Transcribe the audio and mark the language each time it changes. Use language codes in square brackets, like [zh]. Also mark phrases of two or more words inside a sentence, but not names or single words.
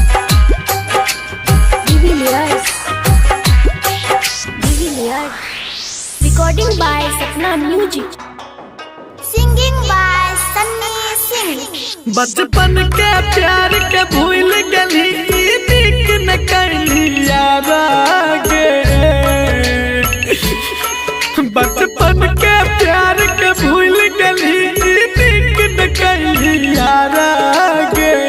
[en] डिविलियर्स recording by सपना म्यूजिक singing by सन्नी सिंह। [mai] बचपन के प्यार के भूल गली नीक न कैली यारा गे बचपन के प्यार के भूल गली नीक न कैली यारा गे